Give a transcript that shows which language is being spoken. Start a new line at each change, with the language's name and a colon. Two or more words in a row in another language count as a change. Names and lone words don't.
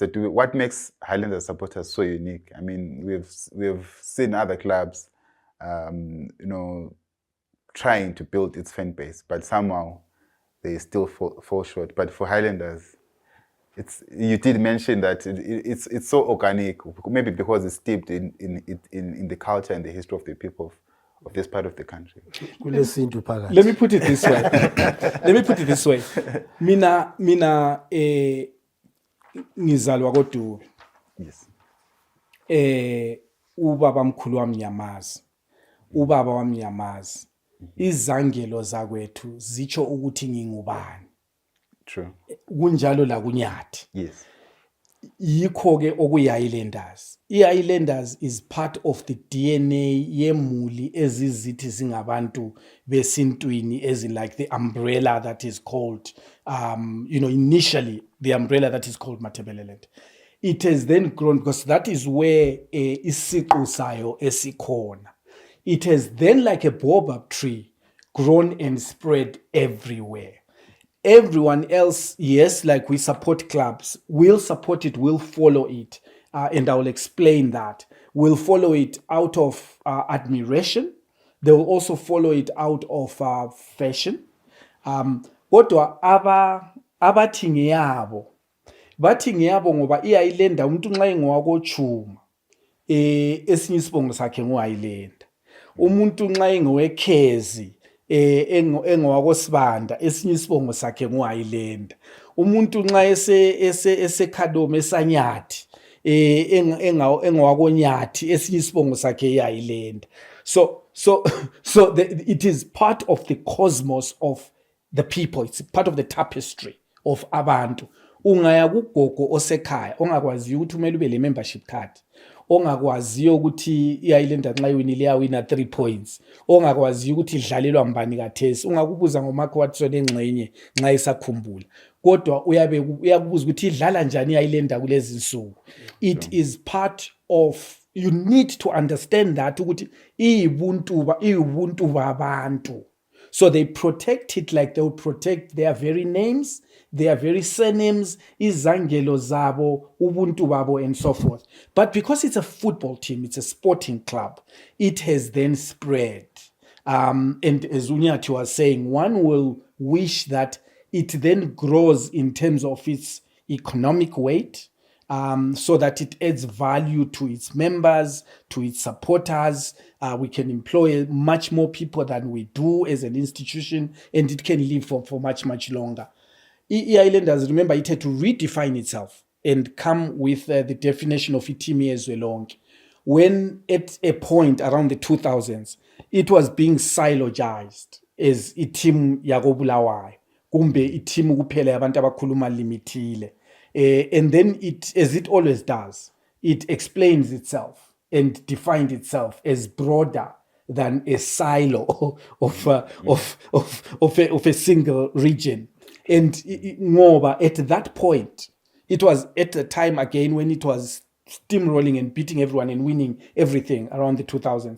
English: Dube, what makes Highlanders supporters so unique? I mean, we've seen other clubs, trying to build its fan base, but somehow they still fall short. But for Highlanders, you did mention that it's so organic, maybe because it's steeped in the culture and the history of the people of this part of the country. Let me put it this way.
North Ndebele: Mina ngizalwa koDube.
English: Yes.
North Ndebele: Ubaba mkhulu wami ngiyamazi. Ubaba wami ngiyamazi. Izangelo zakwethu zicho ukuthi ngingubani.
English: True.
North Ndebele: Kunjalo la kuNyathi.
English: Yes.
North Ndebele: Yikho ke okuyi-Highlanders.
English: I-Highlanders is part of the DNA
North Ndebele: yemuli ezizithi singabantu besintwini,
English: as in like the umbrella that is called, initially the umbrella that is called Matabeleland. It has then grown because that is where
North Ndebele: isiqu sayo esikhona.
English: It has then, like a baobab tree, grown and spread everywhere. Everyone else, yes, like we support clubs, will support it, will follow it. And I will explain that. Will follow it out of admiration. They will also follow it out of fashion.
North Ndebele: Kodwa abathi ngiyabo. Bathi ngiyabo ngoba i-Highlander umuntu nxa engowakochuma esinye isibongo sakhe ngo-Highlander. Umuntu nxa engowekhezi engowakosibanda esinye isibongo sakhe ngo-Highlander. Umuntu nxa eseKhalome esanyathi engowakonyathi esinye isibongo sakhe i-Highlander.
English: So it is part of the cosmos of the people. It's part of the tapestry of abantu.
North Ndebele: Ungaya kugogo osekhaya ongakwaziyo ukuthi umele ube le
English: membership card,
North Ndebele: ongakwaziyo ukuthi i-Highlander nxa iwinile iyawina 3 points, ongakwaziyo ukuthi idlalelwa mbani kathesi, ungakubuza ngoMark Watson engxenye nxa isakhumbula, kodwa uyakubuza ukuthi idlala njani i-Highlander kulezi insuku.
English: It is part of you need to understand that
North Ndebele: ukuthi iyubuntu babantu.
English: So they protect it like they will protect their very names, their very surnames,
North Ndebele: izangelo zabo, ubuntu babo,
English: and so forth. But because it's a football team, it's a sporting club, it has then spread. And as Unyati was saying, one will wish that it then grows in terms of its economic weight, so that it adds value to its members, to its supporters. We can employ much more people than we do as an institution, and it can live for much, much longer. Islanders, remember, it had to redefine itself and come with the definition of
North Ndebele: itimi ezwelonke.
English: When at a point around the 2000s, it was being silogized as
North Ndebele: itim yakobulawayo, kumbe itim kuphela yabantu abakhuluma limitile.
English: And then it, as it always does, it explains itself and defines itself as broader than a silo of a single region. And ngoba at that point, it was at a time again when it was steamrolling and beating everyone and winning everything around the 2000s.